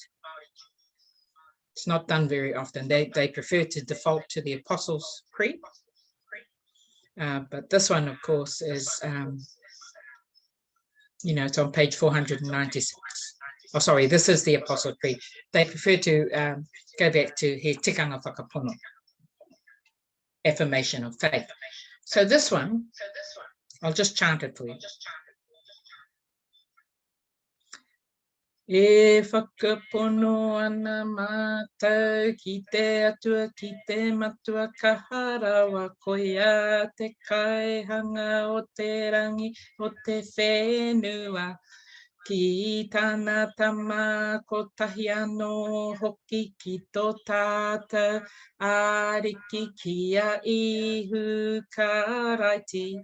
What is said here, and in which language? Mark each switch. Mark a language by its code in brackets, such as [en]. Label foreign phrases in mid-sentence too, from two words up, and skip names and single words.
[en] It's not done very often. They prefer to default to the Apostles' Creed. But this one, of course, is, it's on page 496. Oh, sorry, this is the Apostles' Creed. They prefer to go back to [mi] he tikanga whakapono, [en] affirmation of faith. So this one, I'll just chant it for you. [mi] E whakapono ana mātou ki te atua ki te matua kaharawa koia te kaihanga o te rangi o te whenua ki tāna tama ko tahi anō hoki ki tō tātou ariki kia ihu karaiti.